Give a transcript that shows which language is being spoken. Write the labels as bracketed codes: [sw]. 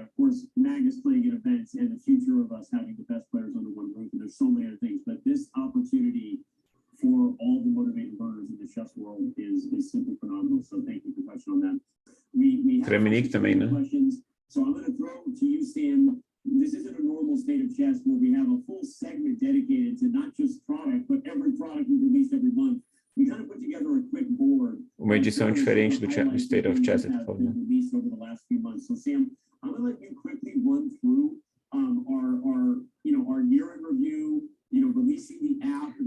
[en] Of course, Magnus playing at events and the future of us having the best players under one roof, and there's so many other things, but this opportunity for all the motivated learners in the chess world is simply phenomenal. So thank you for touching on that. We have [pt] também, né? [en] questions. So I'm going to throw to you, Sam. This isn't a normal state of chess where we have a full segment dedicated to not just product, but every product we release every month. We kind of put together a quick board. [pt] Uma edição diferente do State of Chess. [en] Released over the last few months. So Sam, I'm going to let you quickly run through our year in review, releasing the app.